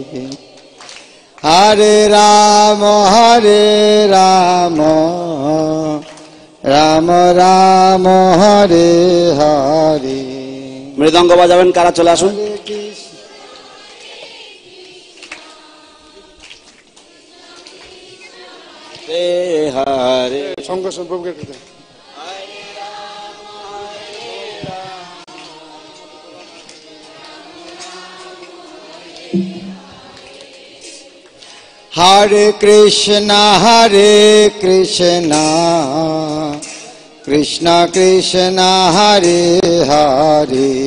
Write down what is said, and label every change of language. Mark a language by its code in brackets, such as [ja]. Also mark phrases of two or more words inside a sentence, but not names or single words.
[sa] Hare Rama Rama Rama Hare Hare [bn] মৃদঙ্গ বাজাবেন কারা চলে আসুন হরে সঙ্গ সম্পর্কে [sa] Hare Krishna Krishna Krishna Hare Hare